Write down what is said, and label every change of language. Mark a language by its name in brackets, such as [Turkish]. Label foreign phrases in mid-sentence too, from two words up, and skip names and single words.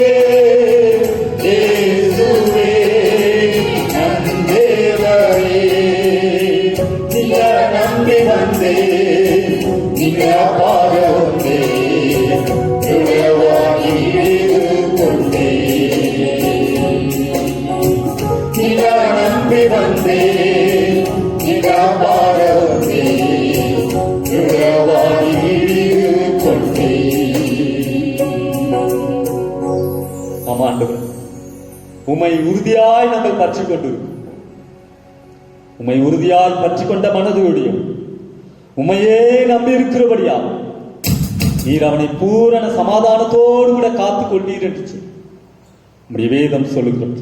[Kannada] ಯೇಸುವೆ ನಂದೇವರೇ ನಿನ್ನ ನಂಬಿ ಬಂದೆ ನಿನ್ನ ಪಾದ ಒಂದೇ ದೃಢವಾಗಿ ಹಿಡಿದುಕೊಂಡೆ ನಿನ್ನ ನಂಬಿ ಬಂದೆ [Tamil] நிலபாரமே உறவாடி கொண்டே. ஆமா ஆண்டவரே, உம்மை உறுதியாய் நாங்கள் பற்றி கொண்டிருக்கிறோம். உம்மை உறுதியாய் பற்றி கொண்ட மனதோடையும் உம்மையே நம்பி இருக்கிறபடியா நீர் அவனை பூரண சமாதானத்தோடு கூட காத்துக் கொண்டீர் என்று உம்முடைய வேதம் சொல்லுகிறது.